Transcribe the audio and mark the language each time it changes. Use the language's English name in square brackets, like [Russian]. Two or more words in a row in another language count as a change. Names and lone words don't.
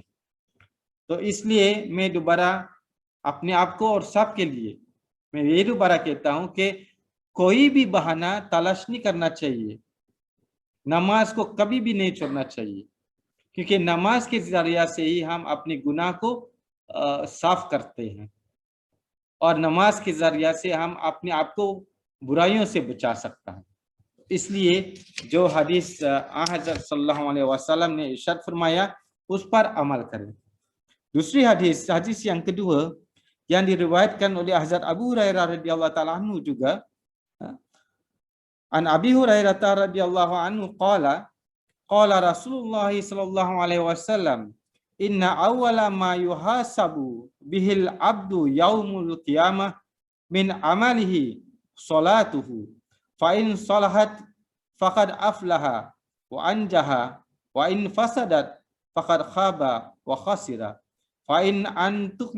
[Hindi] तो इसलिए मैं दोबारा अपने आप को और सब के लिए मैं ये दोबारा कहता हूं कि कोई भी बहाना तलाश नहीं करना चाहिए, नमाज को कभी भी नहीं छोड़ना चाहिए, क्योंकि नमाज के जरिया से ही हम अपने गुनाह को साफ करते हैं और नमाज के जरिया से हम अपने आप को बुराइयों से बचा सकता है। इसलिए जो हदीस हज़रत [Arabic] صلى الله عليه وسلم [Hindi] ने इरशाद फरमाया उस पर अमल करें। दूसरी हदीस [Malay] yang kedua yang diriwayatkan oleh Hazrat Abu Hurairah [Arabic] رضي الله تعالى عنه [Malay] juga, [Arabic] عن أبي هريرة رضي الله عنه قال قال رسول الله صلى الله عليه وسلم، إن أول ما يحاسب به العبد يوم القيامة من عمله صلاته، فإن صلحت فقد أفلح وأنجح وإن فسدت فقد خاب وخسر، فإن عن